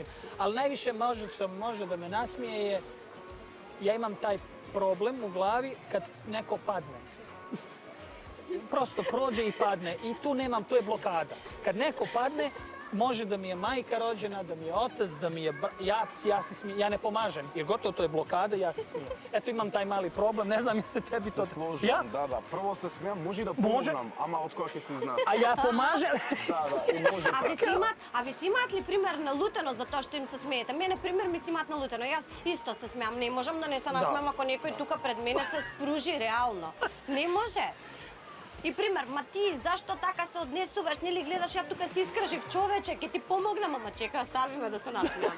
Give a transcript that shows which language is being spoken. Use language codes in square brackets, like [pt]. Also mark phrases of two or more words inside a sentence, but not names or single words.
[sr] Ali najviše što može da me nasmije je, ja imam taj problem u glavi kad neko padne. Prosto prođe i padne i tu nemam, to je blokada. Kad neko padne, može da mi je majka rođena, da mi je otac, da mi je ja se smijem, ja ne pomažem, jer gotovo to je blokada, ja se smijem. Eto imam taj mali problem, ne znam mi se tebi to... [mk] Се сложам, да. Прво се смеам, може и да помогнам, ама од кога ќе се знаеш. [sr] A ja pomažem? [mk] Да, и може така. А ви си имаат ли пример налутено за тоа што им се смеете? Мене пример ми си имаат налутено. Јас исто се смеам, не можам да не се насмеам ако некој тука пред мене се спружи реално. Не може. И пример, ма ти зашто така се однесуваш, нели гледаш ја тука си искршив човече, ќе ти помогнам, ама чека, остави ме да се насмеам.